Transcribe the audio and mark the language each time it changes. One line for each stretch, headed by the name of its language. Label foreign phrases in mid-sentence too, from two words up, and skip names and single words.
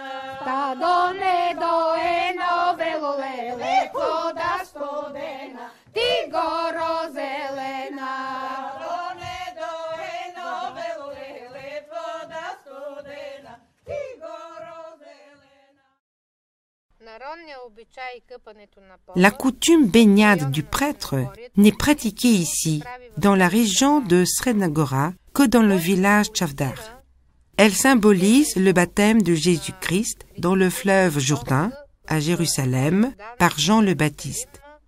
Bulgarian: Стадо недоено велолелет, вода студена, ти горо зелена. Доне доено велолелет, вода студена, ти горо зелена.
French: La coutume baignade du prêtre n'est pratiquée ici, dans la région de Srednagora, que dans le village Chavdar. Elle symbolise le baptême de Jésus-Christ dans le fleuve Jourdain, à Jérusalem, par Jean le Baptiste.